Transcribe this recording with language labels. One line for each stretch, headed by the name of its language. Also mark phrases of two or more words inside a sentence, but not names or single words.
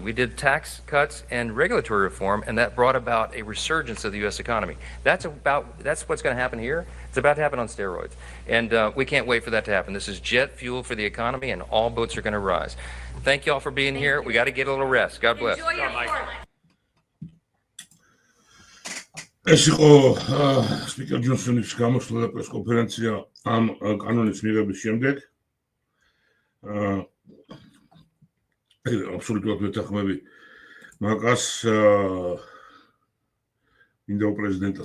English: We did tax cuts and regulatory reform, and that brought about a resurgence of the U.S. economy. That's what's going to happen here. It's about to happen on steroids, and we can't wait for that to happen. This is jet fuel for the economy, and all boats are going to rise. Thank you all for being here. We got to get a little rest. God bless. Enjoy your tour.
Georgian: ეს იყო სპიკერ ჯონსონის გამოსვლა და პრესკონფერენცია ამ კანონის მიღების შემდეგ. აბსოლუტურად ვეთანხმები მაგას მინდა პრეზიდენტად.